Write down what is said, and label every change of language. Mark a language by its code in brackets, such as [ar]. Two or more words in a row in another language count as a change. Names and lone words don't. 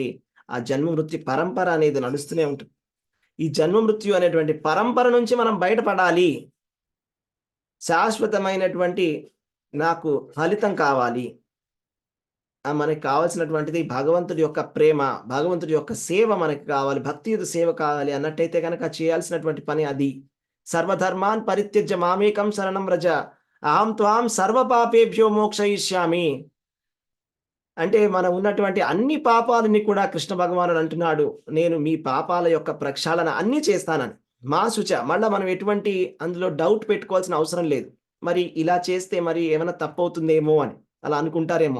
[te] ఆ జన్మ మృత్యు పరంపర అనేది నడుస్తూనే ఉంటుంది. ఈ జన్మ మృత్యు అనేటువంటి పరంపర నుంచి మనం బయటపడాలి, శాశ్వతమైనటువంటి నాకు ఫలితం కావాలి, మనకి కావాల్సినటువంటిది భగవంతుడి యొక్క ప్రేమ, భగవంతుడి యొక్క సేవ మనకి కావాలి, భక్తియుత సేవ కావాలి అన్నట్టయితే కనుక చేయాల్సినటువంటి పని అది. [sa] సర్వధర్మాన్ పరిత్యజ్య మామేకం శరణం వ్రజ అహం త్వాం సర్వ పాపేభ్యో మోక్షయిష్యామి. [te] అంటే మనం ఉన్నటువంటి అన్ని పాపాలని కూడా కృష్ణ భగవానుడు అంటున్నాడు, నేను మీ పాపాల యొక్క ప్రక్షాళన అన్నీ చేస్తానని. [sa] మా శుచ, [te] మళ్ళా మనం ఎటువంటి అందులో డౌట్ పెట్టుకోవాల్సిన అవసరం లేదు. మరి ఇలా చేస్తే మరి ఏమైనా తప్పవుతుందేమో అని అలా అనుకుంటారేమో.